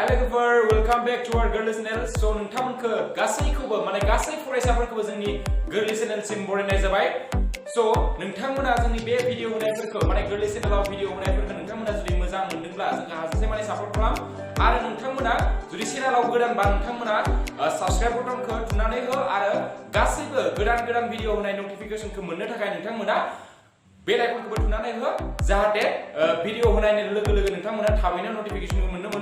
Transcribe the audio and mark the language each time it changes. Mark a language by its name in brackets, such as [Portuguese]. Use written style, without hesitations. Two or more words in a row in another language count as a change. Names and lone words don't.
[Bodo] लोगोफोर [English] welcome back to our [Bodo] गोरलै चैनल सो नोंथांमोनखौ गासैखौबो माने गासै फरायसाफोरखौबो जोंनि गोरलै चैनलसिम बरायनाय जाबाय सो नोंथांमोना जोंनि बे भिडिअ होनायफोरखौ माने गोरलै चैनेलाव भिडिअ होनायफोरखौ नोंथांमोना जुदि मोजां मोनदोंब्ला जोंहा हाजासे माने सापर्ट खालाम आरो नोंथांमोना जुदि चैनेलाव गोदानबा नोंथांमोना [English] subscribe button [Bodo] थुनानै हो आरो गासैबो गोदान भिडिअ होनाय नटिफिकेशनखौ मोननो थाखाय नोंथांमोना [English] bell icon [Bodo] थुनानै हो जाहाथे भिडिअ होनायनि लोगो लोगो नोंथांमोना थाबैनो नटिफिकेशनखौ मोनो